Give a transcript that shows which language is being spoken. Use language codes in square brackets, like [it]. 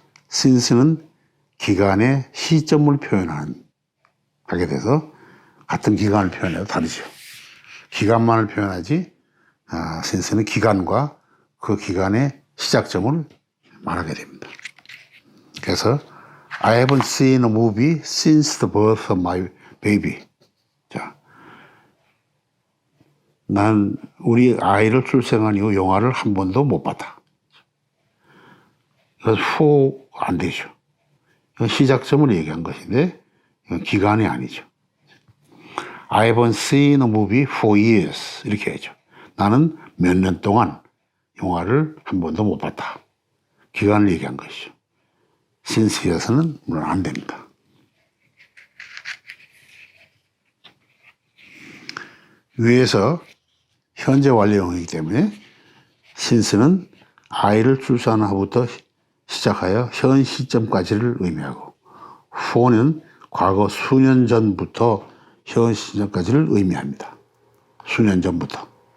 [ko] since는 기간의 시점을 하게 돼서 같은 기간을 표현해도 다르죠. 기간만을 표현하지 since는 기간과 그 기간의 시작점을 말하게 됩니다. 그래서 [en] I haven't seen a movie since the birth of my baby. [ko] 자, 난 우리 아이를 출생한 이후 영화를 한 번도 못 봤다. 그래서 안 되죠. 이건 시작점을 얘기한 것인데 이건 기간이 아니죠. [en] I haven't seen a movie for years. [ko] 이렇게 하죠. 나는 몇 년 동안 영화를 한 번도 못 봤다. 기간을 얘기한 것이죠. since에서는 물론 안 됩니다. 위에서 현재 완료형이기 때문에 since는 아이를 출산한 후부터 시작하여 현 시점까지를 의미하고 for는 과거 수년 전부터 현 시점까지를 의미합니다. 수년 전부터.